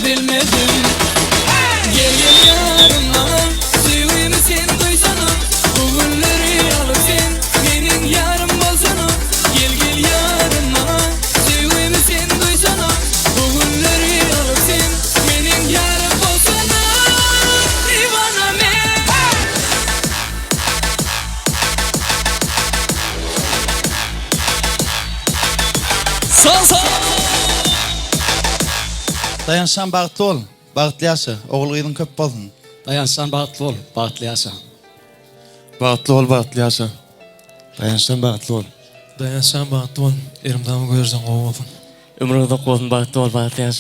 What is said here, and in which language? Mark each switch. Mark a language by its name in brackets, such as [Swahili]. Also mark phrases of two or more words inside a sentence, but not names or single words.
[Turkmen] Gel gel yarım ama Sevgimi sen duysana Bu gülleri alıp sen Benim yarım bolsana Gel gel yarım ama Sevgimi sen duysana Bu gülleri alıp sen Benim yarım bolsana Divana men Sağ sağ. Dayanşan bagtly ol, bagtly ýaşa, ogul gyzyn köp bolsun. Dayanşan bagtly ol, bagtly ýaşa. Bagtly ol, bagtly ýaşa. Dayanşan bagtly ol. Dayanşan bagtly ol, erimdamy gözden gowy bolsun. Ömrüňde bolsun bagtly ol, bagtly ýaşa.